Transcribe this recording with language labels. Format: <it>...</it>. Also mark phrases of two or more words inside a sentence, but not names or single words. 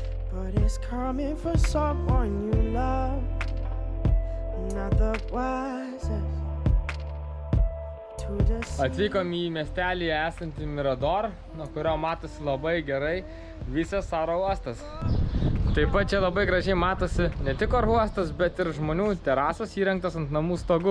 <en>but it's coming for someone you love. Not the wisest to deceive.</en> <lt>Atvykom į miestelį esantį Mirador, nuo kurio matosi labai gerai visas oro uostas. Taip pat čia labai gražiai matosi ne tik oro uostas, bet ir žmonių terasos įrengtas ant namų stogų.</lt>